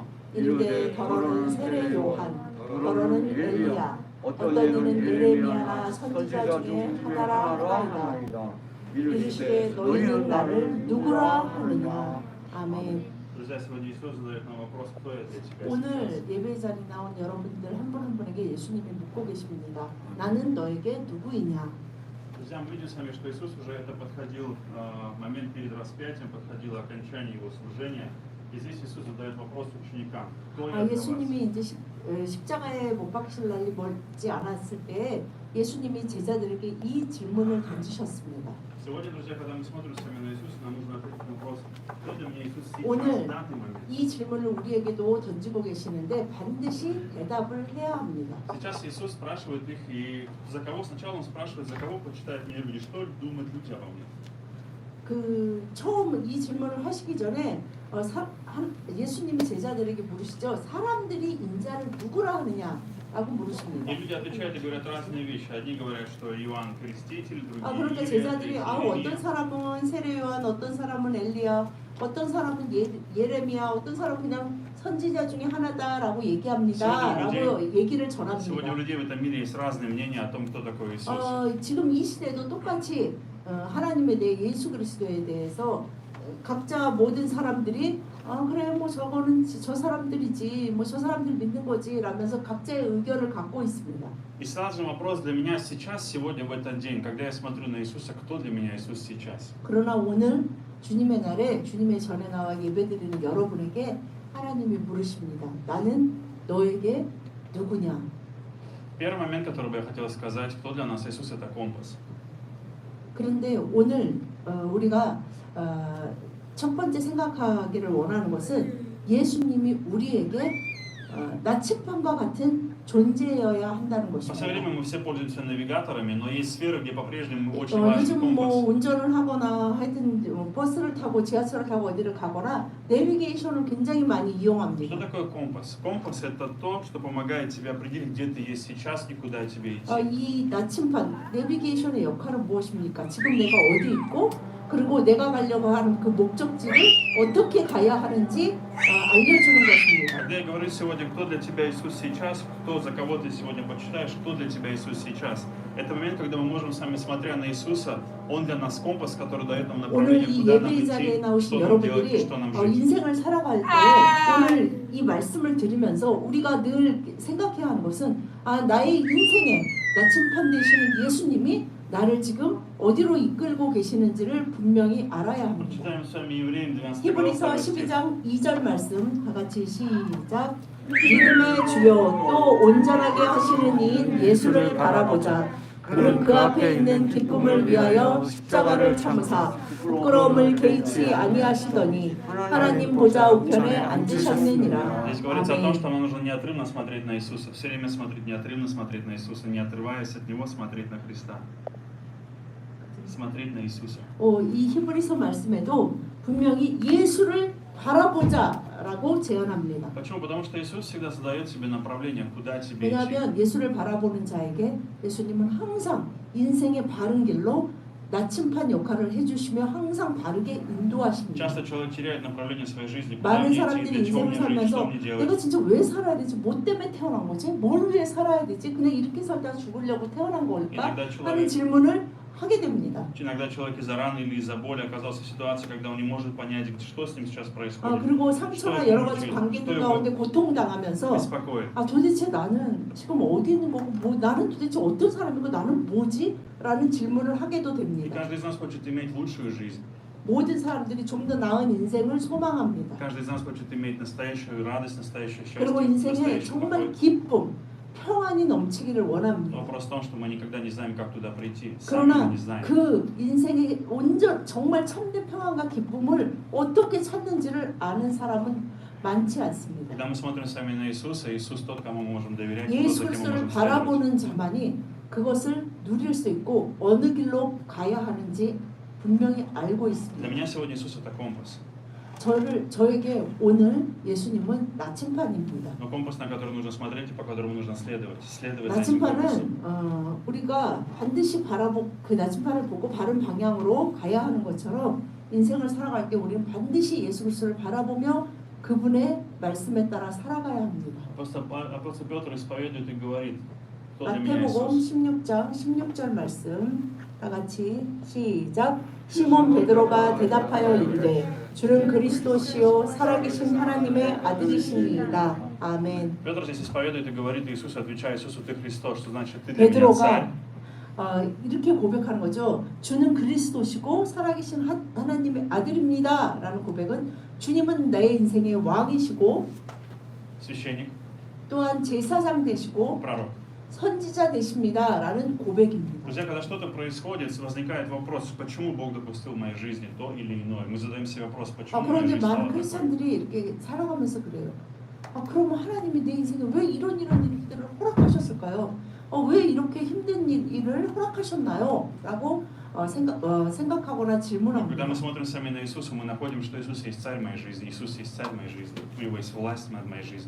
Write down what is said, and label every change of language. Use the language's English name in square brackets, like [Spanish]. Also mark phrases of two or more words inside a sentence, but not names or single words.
[Korean] 이르되 더러는 세례 요한, 더러는 엘리야, 어떤 이는 예레미야나 선지자 중에 하나라 하나이다. 이르시되 너희는 나를 누구라 하느냐. 아멘. 오늘 예배 자리에 나온 여러분들 한 분 한 분에게 예수님이 묻고 계십니다. 나는 너에게 누구이냐? [Russian] Друзья, мы видим с вами, что Иисус уже это подходил момент перед распятием, подходило окончание его служения. И здесь Иисус задает вопрос ученикам. Кто я для вас? [Korean] 예수님이 이제 십자가에 못 박히실 날이 멀지 않았을 때 예수님이 제자들에게 이 질문을 던지셨습니다. [Russian] Сегодня, друзья, когда мы смотрим с вами на Иисуса, нам нужно ответить на вопрос, кто для меня Иисус сейчас, [Korean] 오늘 [Russian] в данный момент. [Korean] 이 질문을 우리에게도 던지고 계시는데 반드시 대답을 해야 합니다. [Russian] Сейчас Иисус спрашивает их, и за кого сначала Он спрашивает, за кого почитают меня люди, что думают люди обо мне. [Korean] 그 처음 이 질문을 하시기 전에 예수님이 제자들에게 물으시죠. 사람들이 인자를 누구라 하느냐라고 물으십니다. [Russian] И люди отвечают и говорят разные вещи. Одни говорят, что Иоанн Креститель, другие [Korean] 그러니까 제자들이 어떤 사람은 세례 요한, 어떤 사람은 엘리야, 어떤 사람은 예레미야, 어떤 사람은 그냥 선지자 중에 하나다라고 얘기합니다라고 얘기를 전합니다. [Russian] Сегодня у людей в этом мире есть разные мнения о том, кто такой Иисус. [Korean] 지금 이 시대도 똑같이 하나님에 대해 예수 그리스도에 대해서 각자 모든 사람들이 그래 뭐 저거는 저 사람들이지 뭐 저 사람들 믿는 거지 라면서 각자의 의견을 갖고 있습니다. [Russian] И сразу вопрос для меня сейчас, сегодня, в этот день, когда я смотрю на Иисуса, кто для меня Иисус сейчас? [Korean] 그러나 오늘 주님의 날에 주님의 전에 나와 예배드리는 여러분에게 하나님이 물으십니다. 나는 너에게 누구냐? [Russian] Первый момент, который бы я хотел сказать, кто для нас Иисус, это компас. [Korean] 그런데 오늘 우리가 첫 번째 생각하기를 원하는 것은 예수님이 우리에게 나침반과 같은 존재여야 한다는 [Russian] В последнее [Korean] 것입니다. [Russian] время мы все пользуемся навигаторами, но есть сферы, где по-прежнему очень важен [Korean] 요즘 뭐 [Russian] компас. [Korean] 운전을 하거나 하여튼 버스를 타고 지하철을 타고 어디를 가거나 내비게이션을 굉장히 많이 [Russian] Что [Korean] 이용합니다. [Russian] такое компас? Компас это то, что помогает тебе определить, где ты есть сейчас и куда тебе идти. [Korean] 이 나침반 내비게이션의 역할은 무엇입니까? 지금 내가 어디 있고 그리고 내가 가려고 하는 그 목적지를 어떻게 가야 하는지 알려주는 것입니다. [Russian] Когда я говорю сегодня, кто для тебя Иисус сейчас, кто за кого ты сегодня почитаешь, кто для тебя Иисус сейчас, это момент, когда мы можем с вами, смотря на Иисуса, Он для нас компас, который дает нам [Korean] 오늘 [Russian] направление, [Korean] 이 [Russian] куда нам [Korean] 예배 자리에 [Russian] идти, [Korean] 나오신 [Russian] что нам делать и [Korean] 여러분들이 [Russian] что нам жить. [Korean] 인생을 살아갈 때 오늘 이 말씀을 들으면서 우리가 늘 생각해야 하는 것은 나의 인생에 나침반 되시는 예수님이 나를 지금 어디로 이끌고 계시는지를 분명히 알아야 합니다. [Russian] Читаем с вами Евреям 12 [Korean] 히브리서 [Russian] глава 2 стих. [Korean] 12장 2절 말씀 다 같이 시작. 믿음의 주요 또 온전하게 하시는 이인 예수를 바라보자. 그는 그 앞에 있는 기쁨을 위하여 십자가를 참으사 부끄러움을 개의치 아니하시더니 하나님 보좌 우편에 앉으셨느니라. [Russian] Здесь говорится о том, что [Korean] 아멘. [Russian] нам нужно неотрывно смотреть на Иисуса, все время смотреть, неотрывно смотреть на Иисуса, не отрываясь от Него, смотреть на Христа. Смотреть на Иисуса. [Korean] 이 히브리서 말씀에도 분명히 예수를 바라보자라고 제언합니다. [Russian] Почему? Потому что Иисус всегда задает себе направление, куда тебе идти. [Korean] 왜냐하면 예수를 바라보는 자에게 예수님은 항상 인생의 바른 길로 나침반 역할을 해주시며 항상 바르게 인도하십니다. [Russian] Часто человек теряет направление своей жизни, куда [Korean] 많은 [Russian] мне идти, [Korean] 사람들이 [Russian] для чего [Korean] 인생을 [Russian] мне жить, что [Korean] 살면서 [Russian] мне [Korean] 내가 [Russian] делать. [Korean] 진짜 왜 살아야 되지? 뭐 때문에 태어난 거지? 뭘 위해 살아야 되지? 그냥 이렇게 살다 죽으려고 태어난 걸까? 하는 질문을 하게 됩니다. [Russian] Иногда человек из-за раны или из-за боли оказался в ситуации, когда он не может понять, что с ним сейчас происходит. [Korean] 그리고 상처나 여러 가지 관계들 가운데 고통당하면서 [Russian] беспокоит. [Korean] 도대체 나는 지금 어디 있는 거고 뭐 나는 도대체 어떤 사람이고 나는 뭐지? 라는 질문을 하게도 [Russian] И [Korean] 됩니다. [Russian] каждый из нас хочет иметь лучшую жизнь. [Korean] 모든 사람들이 좀 더 나은 인생을 소망합니다. [Russian] Каждый из нас хочет иметь настоящую радость, настоящее счастье, [Korean] 그리고 인생에 [Russian] настоящий [Korean] 정말 [Russian] покой. [Korean] 기쁨, 평안이 넘치기를 원합니다. [Russian] Вопрос в том, что мы никогда не знаем, как туда прийти. Сами мы [Korean] 그러나 [Russian] не знаем. [Korean] 그 인생의 정말 참된 평안과 기쁨을 어떻게 찾는지를 아는 사람은 많지 않습니다. [Russian] Когда мы смотрим сами на Иисуса, Иисус тот, кому мы можем доверять, тот, [Korean] 예수 [Russian] за кем мы [Korean] 그리스도를 [Russian] можем следовать. [Korean] 바라보는 자만이 그것을 누릴 수 있고 어느 길로 가야 하는지 분명히 알고 [Russian] Для [Korean] 있습니다. [Russian] меня сегодня Иисус это компас. [Korean] 저에게 오늘 예수님은 나침반입니다. [Russian] Но компас, на который нужно смотреть и по которому нужно следовать за этим компасом. [Korean] 나침반은 우리가 반드시 그 나침반을 보고 바른 방향으로 가야 하는 것처럼 인생을 살아갈 때 우리는 반드시 예수 그리스도를 바라보며 그분의 말씀에 따라 살아가야 합니다. [Russian] Апостол Петр исповедует и говорит, кто для меня [Korean] 마태복음 [Russian] Иисус. [Korean] 16장 16절 말씀 다 같이 시작. 시몬 베드로가 대답하여 이르되 주는 그리스도시요 살아계신 하나님의 아들이시니이다. 아멘. [Russian] Петр здесь исповедует и говорит Иисусу, отвечая Иисусу, ты Христос, что значит ты для меня [Korean] 베드로가 [Russian] царь. [Korean] 이렇게 고백하는 거죠. 주는 그리스도시고 살아계신 하나님의 아들입니다. 라는 고백은 주님은 내 인생의 왕이시고 [Russian] Священник, [Korean] 또한 제사장 되시고 [Russian] пророк. [Korean] 선지자 되십니다. 라는 고백입니다. [Russian] Друзья, когда что-то происходит, возникает вопрос, почему Бог допустил в моей жизни то или иное. Мы задаем себе вопрос, почему моя [Korean] 그런데 [Russian] жизнь стала [Korean] 많은 [Russian] такой. [Korean] 크리스찬들이 이렇게 살아가면서 그래요. 그러면 하나님이 내 인생에 왜 이런 일들을 허락하셨을까요? 왜 이렇게 힘든 일을 허락하셨나요? 라고 생각하거나 [Russian] Когда [Korean] 질문합니다. [Russian] мы смотрим сами на Иисуса, мы находим, что Иисус есть царь моей жизни, Иисус есть царь моей жизни, у Него есть власть над моей жизнью.